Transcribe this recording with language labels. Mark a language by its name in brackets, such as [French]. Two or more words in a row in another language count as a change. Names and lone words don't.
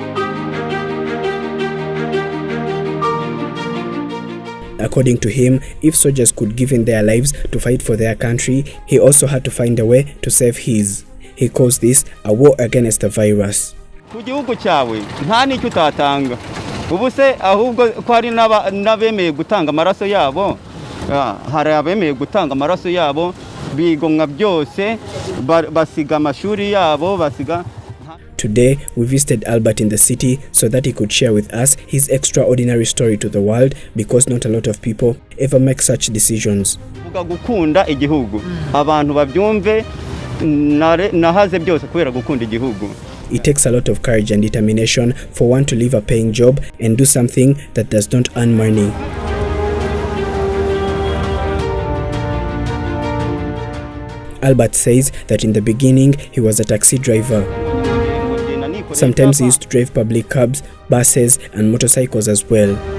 [English] According to him, if soldiers could give in their lives to fight for their country, he also had to find a way to save his. He calls this a war against the virus. [Kinyarwanda] Ku gihugu cyawe nta nicyo utatanga. Ubu se ahubwo ko hari n'abemeye gutanga amaraso yabo, hari abemeye gutanga amaraso yabo bigomwa byose basiga amashuri yabo basiga. [English] Today, we visited Albert in the city so that he could share with us his extraordinary story to the world, because not a lot of people ever make such decisions. [Kinyarwanda] Gukunda igihugu abantu babyumve nahaze byose kubera gukunda igihugu. [English] It takes a lot of courage and determination for one to leave a paying job and do something that does not earn money. Albert says that in the beginning he was a taxi driver. Sometimes he used to drive public cabs, buses, and motorcycles as well.